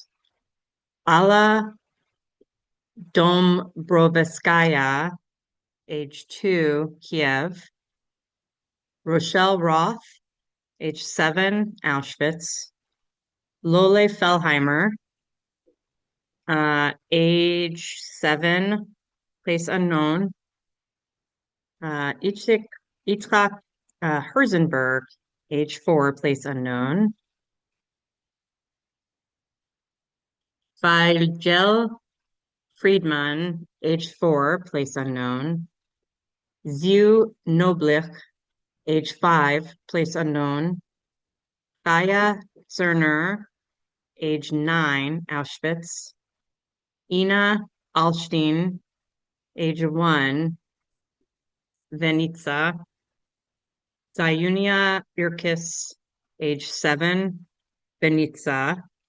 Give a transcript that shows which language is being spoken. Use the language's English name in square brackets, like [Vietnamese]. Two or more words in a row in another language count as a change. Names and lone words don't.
[English] Alla Dombrovskaya, age 2, Kiev. Rochelle Roth, age 7, Auschwitz. Lole Fellheimer, age 7, place unknown. Yitzhak Herzenberg, age 4, place unknown. Feigl Friedman, age 4, place unknown. Ziu Noblich, age 5, place unknown. Kaya Zerner, age 9, Auschwitz. Ina Alstein, age 1, Venica. Zayunia Birkis, age 7, Venica.